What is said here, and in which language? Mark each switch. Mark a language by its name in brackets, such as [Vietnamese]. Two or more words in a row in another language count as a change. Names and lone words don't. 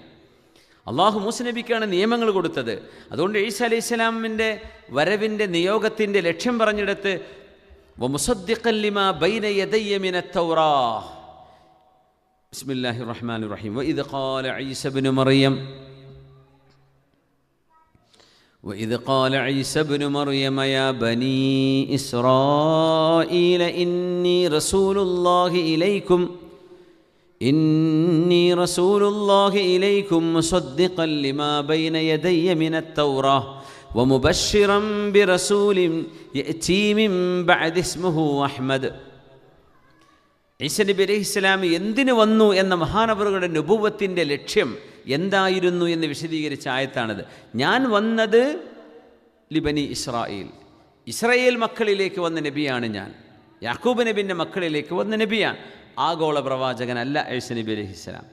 [Malayalam] അള്ളാഹു മൂസ നബിക്കാണ് നിയമങ്ങൾ കൊടുത്തത്. അതുകൊണ്ട് ഈസ അലൈഹിസ്സലാമിൻ്റെ വരവിൻ്റെ നിയോഗത്തിൻ്റെ ലക്ഷ്യം പറഞ്ഞെടുത്ത് [Arabic] ومصدقا لما بين يدي من التوراة. بسم الله الرحمن الرحيم وإذ قال عيسى ابن مريم وإذ قال عيسى ابن مريم يا بني إسرائيل إني رسول الله إليكم مصدقا لما بين يدي من التوراة ومبشرا برسول يأتي من بعد اسمه أحمد. [Malayalam] ഈസ നബി അലൈഹിസ്സലാം എന്തിനു വന്നു എന്ന മഹാനവറുകളുടെ നുബുവത്തിൻ്റെ ലക്ഷ്യം എന്തായിരുന്നു എന്ന് വിശദീകരിച്ച ആയത്താണിത്. ഞാൻ വന്നത് [Arabic] لبني إسرائيل, [Malayalam] ഇസ്രായേൽ മക്കളിലേക്ക് വന്ന നബിയാണ് ഞാൻ. യാക്കൂബ് നബിൻ്റെ മക്കളിലേക്ക് വന്ന നബിയാണ്, ആഗോള പ്രവാചകനല്ല ഈസ നബി അലൈഹിസ്സലാം.